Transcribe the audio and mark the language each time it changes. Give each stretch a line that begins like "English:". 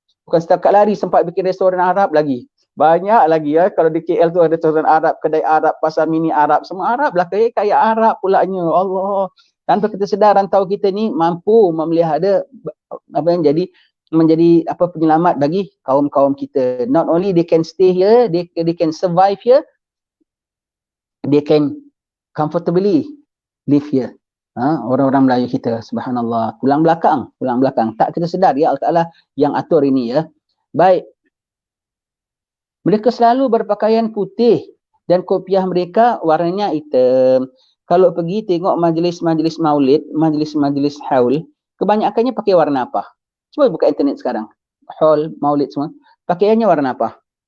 Malay: Bukan setakat lari sempat bikin restoran Arab lagi. Banyak lagi ya. Kalau di KL tu ada restoran Arab, kedai Arab, pasar mini Arab. Semua Arab lah. Kaya Arab pulaknya. Allah. Tanpa kita sedar rantau kita ni mampu memelihara apa yang jadi menjadi apa penyelamat bagi kaum-kaum kita.
English: Not only they can stay here, they can survive here, they can comfortably live here.
Malay: Orang-orang Melayu kita, subhanallah, pulang belakang. Tak kita sedar, ya Allah Ta'ala yang atur ini ya. Baik. Mereka selalu berpakaian putih dan kopiah mereka warnanya hitam. Kalau pergi tengok majlis-majlis maulid, majlis-majlis haul, kebanyakannya pakai warna apa? Cuba buka internet sekarang. Haul, maulid semua. Pakaiannya warna apa?